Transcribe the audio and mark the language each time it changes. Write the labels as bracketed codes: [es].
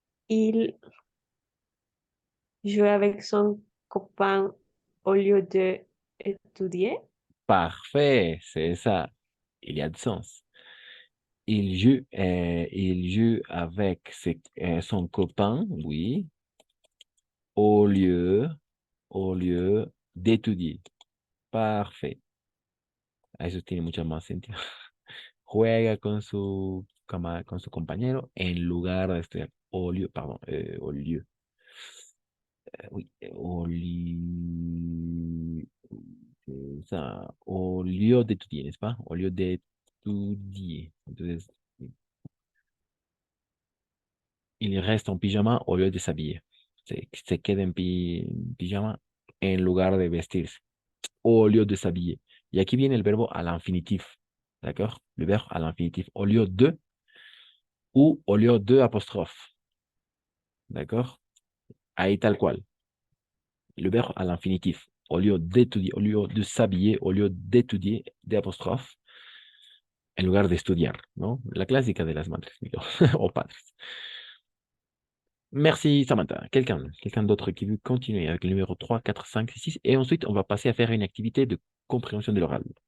[fr] Il joue avec son copain au lieu de étudier. Parfait, c'est ça. Il y a du sens. Il joue avec son copain, oui, au lieu, au lieu d'étudier. Parfait. [es] Eso tiene mucho más sentido. Juega con su compañero en lugar de estudiar. [fr] Au lieu, pardon, au lieu. Oui, au lieu. C'est ça, au lieu d'étudier, n'est-ce pas? Au lieu d'étudier. [es] Entonces, [fr] il reste en pyjama au lieu de s'habiller. [es] Se queda en pyjama en lugar de vestirse. [fr] Au lieu de s'habiller. [es] Y aquí viene el verbo [fr] à l'infinitif. D'accord? Le verbe à l'infinitif. Au lieu de ou au lieu de apostrophe. D'accord? [es] Ahí tal cual. [fr] Le verbe à l'infinitif. Au lieu d'étudier, au lieu de s'habiller, au lieu d'étudier, de apostrophe, [es] en lugar de estudiar, ¿no? La clásica de las madres o padres. [fr] Merci Samantha. Quelqu'un d'autre qui veut continuer avec le numéro 3, 4, 5, 6. Et ensuite, on va passer à faire une activité de compréhension de l'oral.